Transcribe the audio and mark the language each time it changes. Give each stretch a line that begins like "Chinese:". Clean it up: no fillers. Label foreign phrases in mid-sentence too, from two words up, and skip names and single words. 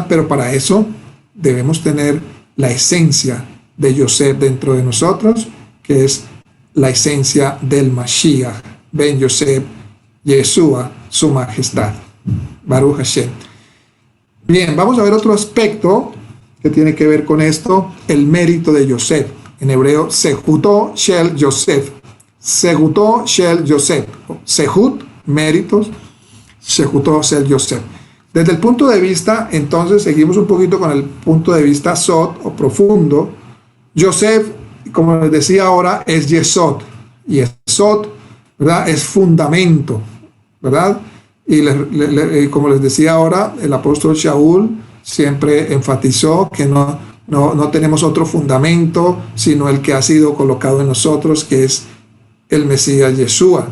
Spanish: Pero para eso debemos tener la esencia de Yosef dentro de nosotros, que es la esencia del Mashiach, Ben Yosef, Yeshua, su majestad.
Hebrew: ברוך השם.
Spanish: Bien, vamos a ver otro aspecto que tiene que ver con esto, el mérito de Yosef. En hebreo,
Hebrew: זכותו של יוסף. זכותו של יוסף. זכות, méritos, זכותו של יוסף.
Spanish: Desde el punto de vista, entonces, seguimos un poquito con el punto de vista Sod o profundo. Yosef, como les decía ahora, es Yesod. Y Yesod, ¿verdad? Es fundamento, ¿verdad? Y como les decía ahora, el apóstol Shaul siempre enfatizó que no tenemos otro fundamento, sino el que ha sido colocado en nosotros, que es el Mesías Yeshua.